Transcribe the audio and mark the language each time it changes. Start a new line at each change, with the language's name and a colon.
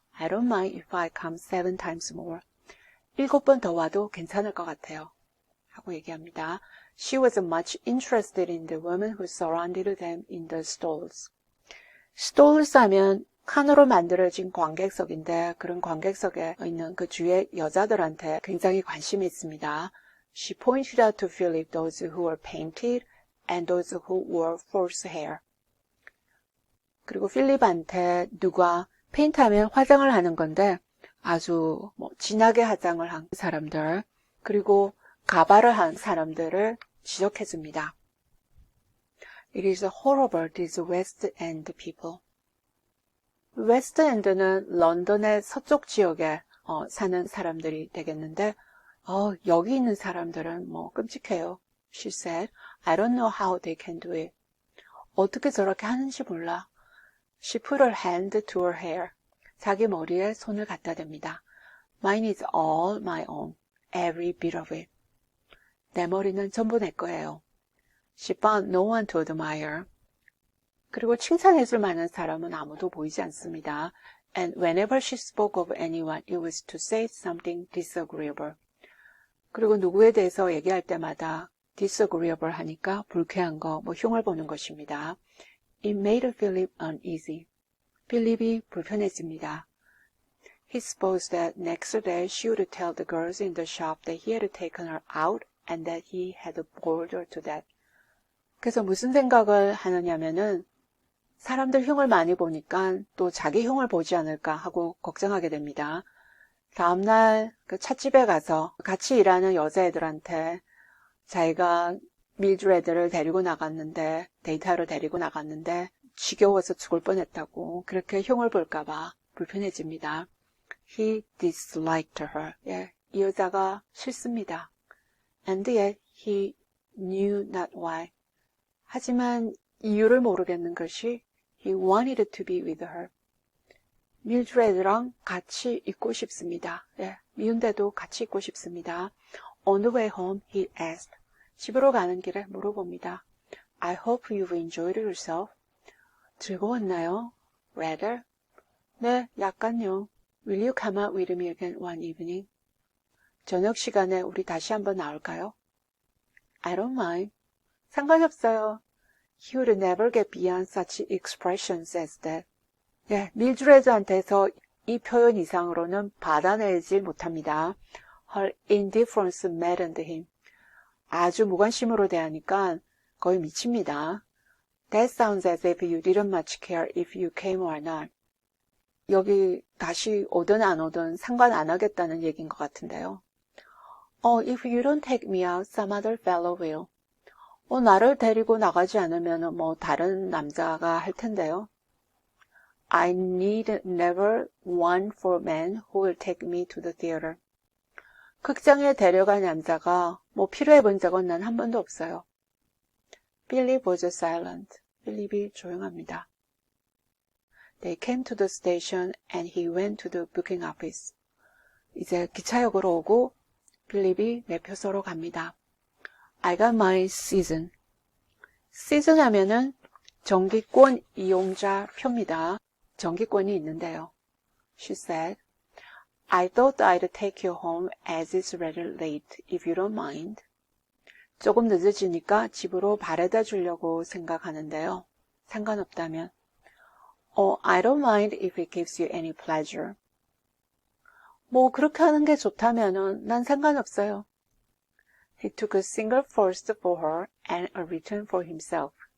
English: I don't mind if I come 7 times more.
Korean: 7번 더 와도 괜찮을 것 같아요. 하고 얘기합니다.
English: She was much interested in the women who surrounded them in the stalls.
Korean: stalls 하면 칸으로 만들어진 관객석인데 그런 관객석에 있는 그 주위의 여자들한테 굉장히 관심이 있습니다.
English: She pointed out to Philip those who were painted and those who wore false hair.
Korean: 그리고 필립한테 누가 페인트하면 화장을 하는 건데 아주 진하게 화장을 한 사람들 그리고 가발을 한 사람들을 지적해 줍니다.
English: It is horrible, these West End people.
Korean: 웨스트 엔드는 런던의 서쪽 지역에 사는 사람들이 되겠는데 여기 있는 사람들은 끔찍해요.
English: She said, I don't know how they can do it.
Korean: 어떻게 저렇게 하는지 몰라.
English: She put her hand to her hair.
Korean: 자기 머리에 손을 갖다 댑니다.
English: Mine is all my own, every bit of it.
Korean: 내 머리는 전부 내 거예요.
English: She found no one to admire.
Korean: 그리고 칭찬해줄 만한 사람은 아무도 보이지 않습니다.
English: And whenever she spoke of anyone, it was to say something disagreeable.
Korean: 그리고 누구에 대해서 얘기할 때마다 disagreeable 하니까 불쾌한 거, 흉을 보는 것입니다.
English: It made Philip uneasy.
Korean: 필립이 불편해집니다.
English: He supposed that next day she would tell the girls in the shop that he had taken her out and that he had bored her to death.
Korean: 그래서 무슨 생각을 하느냐면은 사람들 흉을 많이 보니까 또 자기 흉을 보지 않을까 하고 걱정하게 됩니다. 다음날 그 찻집에 가서 같이 일하는 여자애들한테 자기가 밀드레드를 데리고 나갔는데 데이트하러 데리고 나갔는데 지겨워서 죽을 뻔했다고 그렇게 흉을 볼까봐 불편해집니다.
English: He disliked her.
Korean: 이 여자가 싫습니다.
English: And yet he knew not why.
Korean: 하지만 이유를 모르겠는 것이
English: He wanted to be with her.
Korean: 밀드레드랑 같이 있고 싶습니다. 미운데도 같이 있고 싶습니다.
English: On the way home, he asked.
Korean: 집으로 가는 길에 물어봅니다.
English: I hope you've enjoyed yourself.
Korean: 즐거웠나요?
English: Rather.
Korean: 네, 약간요.
English: Will you come out with me again one evening?
Korean: 저녁 시간에 우리 다시 한번 나올까요?
English: I don't mind.
Korean: 상관이 없어요.
English: He would never get beyond such expressions as that.
Korean: 밀드레드한테서 이 표현 이상으로는 받아내지 못합니다.
English: Her indifference maddened him.
Korean: 아주 무관심으로 대하니까 거의 미칩니다.
English: That sounds as if you didn't much care if you came or not.
Korean: 여기 다시 오든 안 오든 상관 안 하겠다는 얘기인 것 같은데요.
English: If you don't take me out, some other fellow will.
Korean: 나를 데리고 나가지 않으면 다른 남자가 할 텐데요.
English: I need never one for man who will take me to the theater.
Korean: 극장에 데려갈 남자가 필요해 본 적은 난 한 번도 없어요.
English: Philip was silent.
Korean: 필립이 조용합니다.
English: They came to the station and he went to the booking office.
Korean: 이제 기차역으로 오고 필립이 매표소로 갑니다.
English: I got my season.
Korean: season 하면은 정기권 이용자 표입니다. 정기권이 있는데요.
English: She said, I thought I'd take you home as it's rather late, if you don't mind.
Korean: 조금 늦어지니까 집으로 바래다 주려고 생각하는데요. 상관없다면.
English: I don't mind if it gives you any pleasure.
Korean: 그렇게 하는 게 좋다면은 난 상관없어요.
English: He took a single first for her and a return for himself.